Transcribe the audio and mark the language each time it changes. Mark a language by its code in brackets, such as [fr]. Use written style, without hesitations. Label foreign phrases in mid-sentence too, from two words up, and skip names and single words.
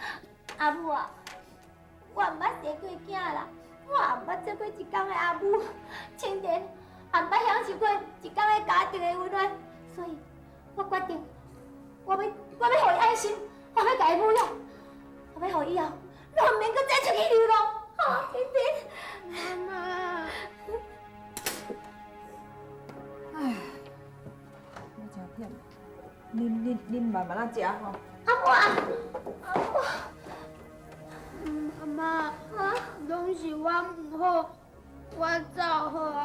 [nan] 阿母啊，我毋捌生过囝啦。我也毋捌做过一天的阿母，青田也毋捌享受过一天的家庭的温暖，所以我决定，我要互伊安心，我要甲伊抚养，我要互伊以后，拢毋免搁再出去流浪。啊，青田，妈妈，哎，我真忝，恁慢慢啊食吼。阿母啊，阿母。阿妈，拢是我唔好，我走好啊。